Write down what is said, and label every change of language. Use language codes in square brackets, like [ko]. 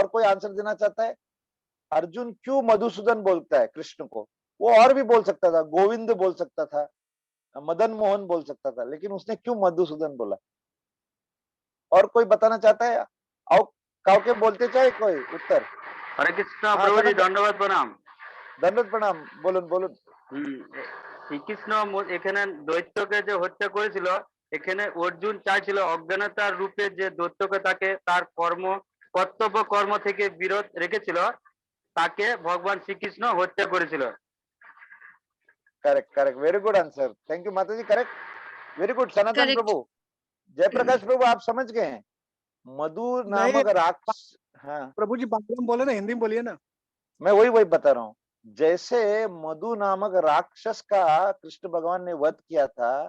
[hi] और कोई आंसर देना चाहता है? अर्जुन क्यों मधुसूदन बोलता है कृष्ण को? वो और भी बोल सकता था, गोविंद बोल सकता था, मदन मोहन बोल सकता था, लेकिन उसने क्यों मधुसूदन बोला? और कोई बताना चाहता है? आओ काउ के बोलते चाहे कोई उत्तर। हरे कृष्ण हाँ प्रभु जी, सनत, दंडवत प्रणाम। दंडवत प्रणाम, [bn] বলুন বলুন। শ্রীকৃষ্ণ এখানে দৈত্যকে যে হত্যা করেছিল, এখানে অর্জুন চাইছিল অজ্ঞানতার রূপে যে দৈত্যকে তাকে তার কর্তব্য কর্ম থেকে বিরত রেখেছিল, তাকে ভগবান শ্রীকৃষ্ণ হত্যা করেছিল। [hi] Correct correct, very good answer, thank you माता जी, करेक्ट, वेरी गुड। सनातन करेक्ट। प्रभु, जयप्रकाश प्रभु, आप समझ गए हैं? मधु नहीं नामक राक्ष, हाँ प्रभु जी बांग्ला में बोले ना, हिंदी में बोलिए ना। मैं वही बता रहा हूँ। जैसे मधु नामक राक्षस का कृष्ण भगवान ने वध किया था,